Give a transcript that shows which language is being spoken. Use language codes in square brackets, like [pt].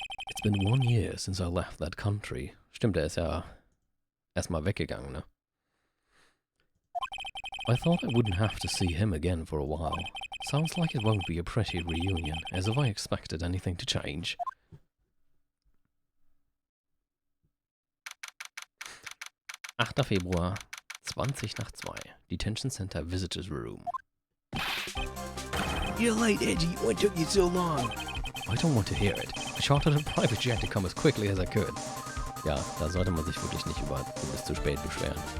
[en] It's been 1 year since I left that country. [de] Stimmt, er ist ja erstmal weggegangen, ne? [en] I thought I wouldn't have to see him again for a while. Sounds like it won't be a pretty reunion, as if I expected anything to change. [de] Februar, 20 nach 2. Detention Center Visitors Room. [en] You're late, Edgy. What took you so long? I don't want to hear it. I chartered a private jet to come as quickly as I could. [de] Ja, da sollte man sich wirklich nicht über bis zu spät beschweren.